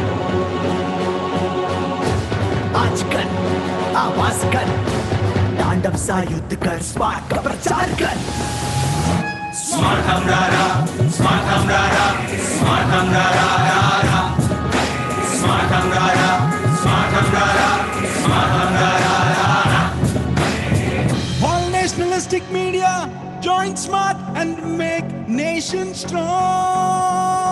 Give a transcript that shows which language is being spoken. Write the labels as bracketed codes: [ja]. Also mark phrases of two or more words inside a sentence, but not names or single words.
[hi] आज कर, आवाज कर, तांडव सा युद्ध कर, स्मार्ट का प्रचार कर। स्मार्ट हमरारा, स्मार्ट हमरारा, स्मार्ट हमरारा, स्मार्ट हमरारा, स्मार्ट हमरारा, स्मार्ट हमरारा। [en] All nationalistic media join Smart and make nation strong.